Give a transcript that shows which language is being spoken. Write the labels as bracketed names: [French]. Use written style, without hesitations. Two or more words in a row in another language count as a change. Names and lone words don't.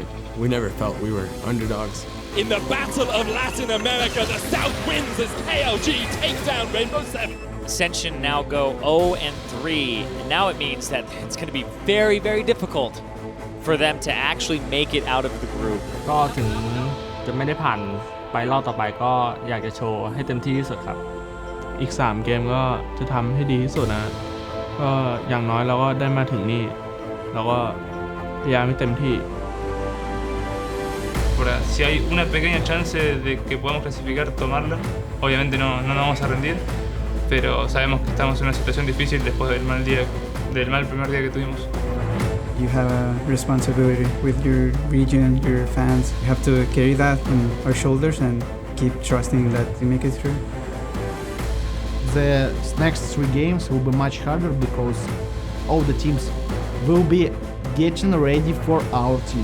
[English] We never felt we were underdogs. In the Battle of Latin America, the South wins as KLG takes down Rainbow 7. Ascension now go 0-3, and now it means that it's going to be very, very difficult for them to actually make it out of the group. [Thai] ก็ถึงจะไม่ได้ผ่านไปรอบต่อไปก็อยากจะโชว์ให้เต็มที่ที่สุดครับอีก3เกมก็จะทำให้ดีที่สุดนะก็อย่างน้อยเราก็ได้มาถึงนี่เราก็พยายามให้เต็มที่ [Spanish] Ahora, si hay una pequeña chance de que podamos clasificar, tomarla. Obviamente no nos vamos a rendir, pero sabemos que estamos en una situación difícil después del mal primer día que tuvimos. [English] You have a responsibility with your region, your fans. You have to carry that on our shoulders and keep trusting that we make it through. The next 3 games will be much harder because all the teams will be getting ready for our team.